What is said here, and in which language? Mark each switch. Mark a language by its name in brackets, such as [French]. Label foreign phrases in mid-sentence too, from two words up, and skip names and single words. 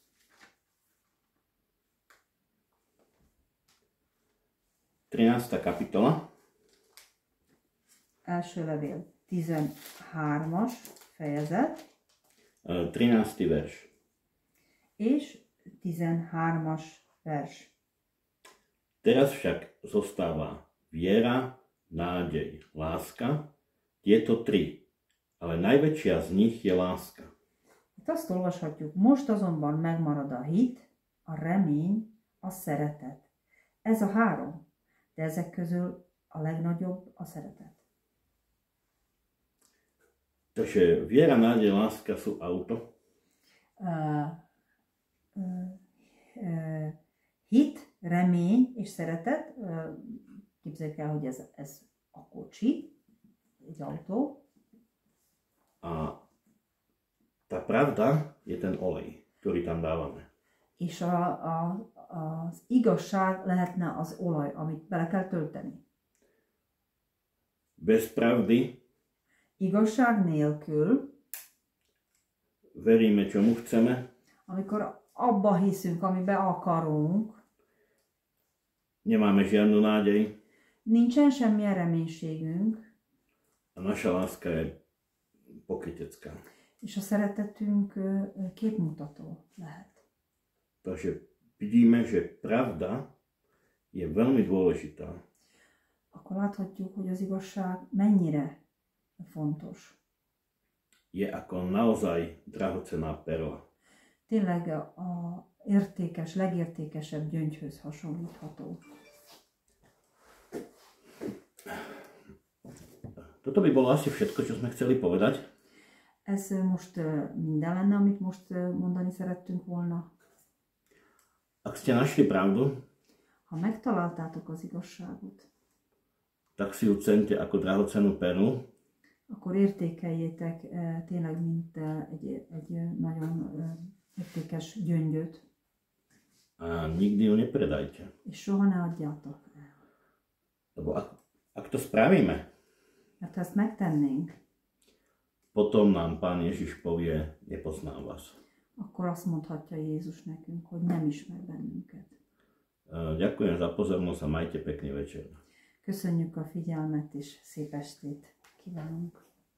[Slovak] Kapitola. [Hungarian] Első levél 13-as fejezet. [Slovak] 13. verš. [Hungarian] És 13-as vers. [Slovak] Teraz však zostáva viera, nádej, láska, tieto tri, ale najväčšia z nich je láska. [Hungarian] Itt azt olvashatjuk, most azonban megmarad a hit, a remény, a szeretet. Ez a három, de ezek közül a legnagyobb a szeretet. [Slovak] Takže viera, nádej, láska sú auto. [Hungarian] Hit, remény és szeretet, képzeljük el, hogy ez a kocsi, egy autó. [Slovak] A tá pravda je ten olej, ktorý tam dávame. [Hungarian] És az igazság lehetne az olaj, amit bele kell tölteni. [Slovak] Bez pravdy [Hungarian] igazság nélkül [Slovak] veríme, čomu chceme, [Hungarian] amikor abba hiszünk, amiben akarunk, [Slovak] nemáme žiadnu nádej, [Hungarian] nincsen semmilyen reménységünk, [Slovak] a naša láska je pokrytecká. [Hungarian] És a szeretetünk képmutató lehet. [Slovak] Takže vidíme, že pravda je veľmi dôležitá. [Hungarian] Akkor láthatjuk, hogy az igazság mennyire fontos. [Slovak] Je ako naozaj drahocenná perla. [Hungarian] Tényleg a értékes, legértékesebb gyöngyhöz hasonlítható. [Slovak] Toto by bolo asi všetko, čo sme chceli povedať. [Hungarian] Ez most minden lenne, amit most mondani szerettünk volna. [Slovak] Ak ste našli pravdu, [Hungarian] ha megtaláltátok az igazságot, [Slovak] tak si ju cente ako drahocennú perlu. [Hungarian] Akkor értékeljétek tényleg, mint egy nagyon értékes gyöngyöt. [Slovak] A nikdy ju nepredajte. [Hungarian] És soha ne adjátok el. [Slovak] Lebo ak to spravíme, [Hungarian] mert ha ezt megtennénk, [Slovak] potom nám Pán Ježiš povie, nepoznám vás. [Hungarian] Akkor azt mondhatja Jézus nekünk, hogy nem ismer bennünket. [Slovak] Ďakujem za pozornosť a majte pekný večer. [Hungarian] Köszönjük a figyelmet és szép estét kívánunk.